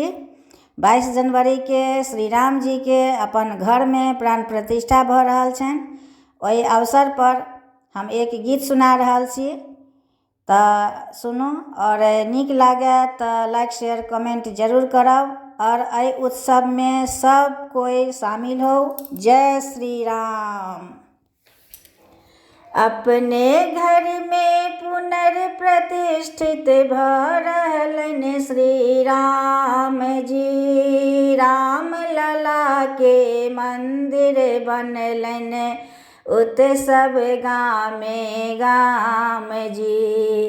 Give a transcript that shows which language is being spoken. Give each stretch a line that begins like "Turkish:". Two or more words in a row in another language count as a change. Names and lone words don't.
Maithili: 22 जनवरी के श्री राम जी के अपन घर में प्राण प्रतिष्ठा भऽ रहल छनि। ओहि अवसर पर हम एक गीत सुना रहल छी, तऽ सुनू और नीक लागे तऽ
English: like share comment
Maithili: जरूर करब और एहि उत्सव में सब कोई शामिल हो। जय श्री राम। अपने घर में पुनर्प्रतिष्ठित भऽ रहलनि श्री राम जी। राम लला के मंदिर बनलनि उत्सव गामे गाम जी।